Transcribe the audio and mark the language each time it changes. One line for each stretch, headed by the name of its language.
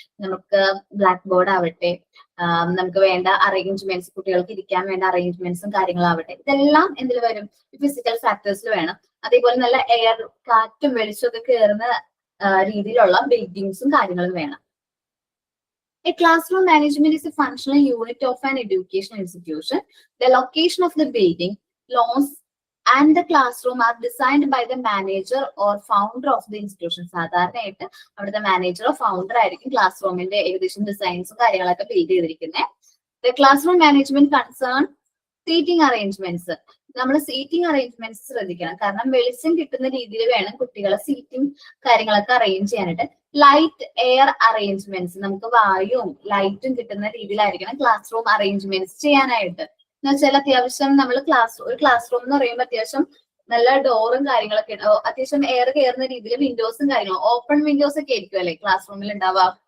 Malayalam: നമുക്ക് black board ആവട്ടെ, നമുക്ക് വേണ്ട അറേഞ്ച്മെന്റ്സ്, കുട്ടികൾക്ക് ഇരിക്കാൻ വേണ്ട അറേഞ്ച്മെന്റ്സും കാര്യങ്ങളാവട്ടെ, ഇതെല്ലാം എന്തിൽ വരും? ഫിസിക്കൽ ഫാക്ടേഴ്സിൽ വേണം. അതേപോലെ നല്ല എയർ, കാറ്റും വെളിച്ചമൊക്കെ കയറുന്ന രീതിയിലുള്ള ബിൽഡിങ്സും കാര്യങ്ങളും വേണം.
English: A classroom management is a functional unit of an educational institution. The location of the building, lawns, and the classroom are designed by the manager or founder of the institution.
Malayalam: സാധാരണയായിട്ട് അവിടുത്തെ മാനേജറോ founder ആയിരിക്കും class റൂമിന്റെ ഏകദേശം ഡിസൈൻസും കാര്യങ്ങളൊക്കെ build ചെയ്തിരിക്കുന്നത്.
English: The classroom management concern seating arrangements.
Malayalam: നമ്മൾ seating arrangements ശ്രദ്ധിക്കണം. കാരണം വെളിച്ചം കിട്ടുന്ന രീതിയിൽ വേണം കുട്ടികളെ സീറ്റിംഗ് കാര്യങ്ങളൊക്കെ അറേഞ്ച് ചെയ്യാനായിട്ട്. ലൈറ്റ്, എയർ അറേഞ്ച്മെന്റ്സ്, നമുക്ക് വായുവും ലൈറ്റും കിട്ടുന്ന രീതിയിലായിരിക്കണം ക്ലാസ് റൂം അറേഞ്ച്മെന്റ്സ് ചെയ്യാനായിട്ട്. എന്ന് വെച്ചാൽ അത്യാവശ്യം നമ്മൾ ഒരു ക്ലാസ് റൂം എന്ന് പറയുമ്പോൾ അത്യാവശ്യം നല്ല ഡോറും കാര്യങ്ങളൊക്കെ അത്യാവശ്യം എയർ കയറുന്ന രീതിയിൽ വിൻഡോസും കാര്യങ്ങളും, ഓപ്പൺ വിൻഡോസ് ഒക്കെ ആയിരിക്കും അല്ലെ ക്ലാസ് റൂമിൽ ഉണ്ടാവുക.